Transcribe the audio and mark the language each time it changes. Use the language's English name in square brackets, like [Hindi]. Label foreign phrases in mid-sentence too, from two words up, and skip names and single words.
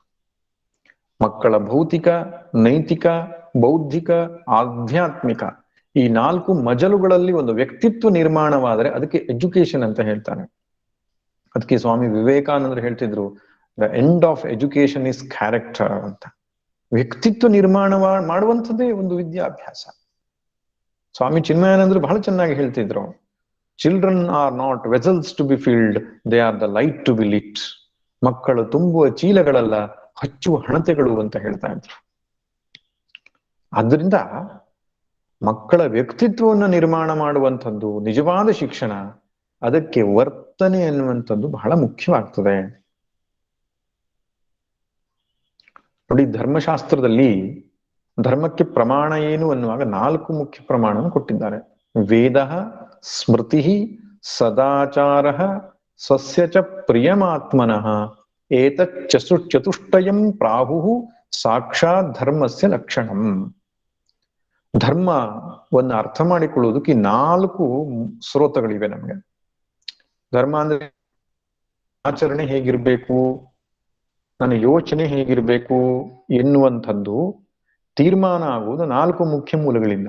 [Kannada] ಮಕ್ಕಳ ಭೌತಿಕ, ನೈತಿಕ, ಬೌದ್ಧಿಕ, ಆಧ್ಯಾತ್ಮಿಕ ಈ 4 ಮಜಲುಗಳಲ್ಲಿ ಒಂದು ವ್ಯಕ್ತಿತ್ವ ನಿರ್ಮಾಣವಾದರೆ ಅದಕ್ಕೆ ಎಜುಕೇಶನ್ ಅಂತ ಹೇಳ್ತಾನೆ. ಅದಕ್ಕೆ ಸ್ವಾಮಿ ವಿವೇಕಾನಂದರು ಹೇಳ್ತಿದ್ರು, [English] the end of education is character [Kannada] ಅಂತ. ವ್ಯಕ್ತಿತ್ವ ನಿರ್ಮಾಣ ಮಾಡುವಂಥದ್ದೇ ಒಂದು ವಿದ್ಯಾಭ್ಯಾಸ. ಸ್ವಾಮಿ ಚಿನ್ಮಯಾನಂದರು ಬಹಳ ಚೆನ್ನಾಗಿ ಹೇಳ್ತಿದ್ರು, [English] Children are not vessels to be filled, they are the light to be lit. [Kannada] ಮಕ್ಕಳು ತುಂಬುವ ಚೀಲಗಳಲ್ಲ, ಹಚ್ಚುವ ಹಣತೆಗಳು ಅಂತ ಹೇಳ್ತಾ ಇದ್ರು. ಆದ್ರಿಂದ ಮಕ್ಕಳ ವ್ಯಕ್ತಿತ್ವವನ್ನು ನಿರ್ಮಾಣ ಮಾಡುವಂಥದ್ದು ನಿಜವಾದ ಶಿಕ್ಷಣ. ಅದಕ್ಕೆ ವರ್ತನೆ ಅನ್ನುವಂಥದ್ದು ಬಹಳ ಮುಖ್ಯವಾಗ್ತದೆ. ನೋಡಿ, ಧರ್ಮಶಾಸ್ತ್ರದಲ್ಲಿ ಧರ್ಮಕ್ಕೆ ಪ್ರಮಾಣ ಏನು ಅನ್ನುವಾಗ 4 ಮುಖ್ಯ ಪ್ರಮಾಣವನ್ನು ಕೊಟ್ಟಿದ್ದಾರೆ. [Sanskrit] ವೇದ, ಸ್ಮೃತಿ, ಸದಾಚಾರ, ಸ್ವಸ್ಯ ಚ ಪ್ರಿಯಮಾತ್ಮನಃ ಚತುಷ್ಟಯಂ ಪ್ರಾಹು ಸಾಕ್ಷಾತ್ ಧರ್ಮಸ್ಯ ಲಕ್ಷಣಂ. [Kannada] ಧರ್ಮವನ್ನು ಅರ್ಥ ಮಾಡಿಕೊಳ್ಳುವುದಕ್ಕೆ 4 ಸ್ರೋತಗಳಿವೆ ನಮಗೆ. ಧರ್ಮ ಅಂದ್ರೆ ಆಚರಣೆ ಹೇಗಿರ್ಬೇಕು, ನನ್ನ ಯೋಚನೆ ಹೇಗಿರ್ಬೇಕು ಎನ್ನುವಂಥದ್ದು ತೀರ್ಮಾನ ಆಗುವುದು 4 ಮುಖ್ಯ ಮೂಲಗಳಿಂದ.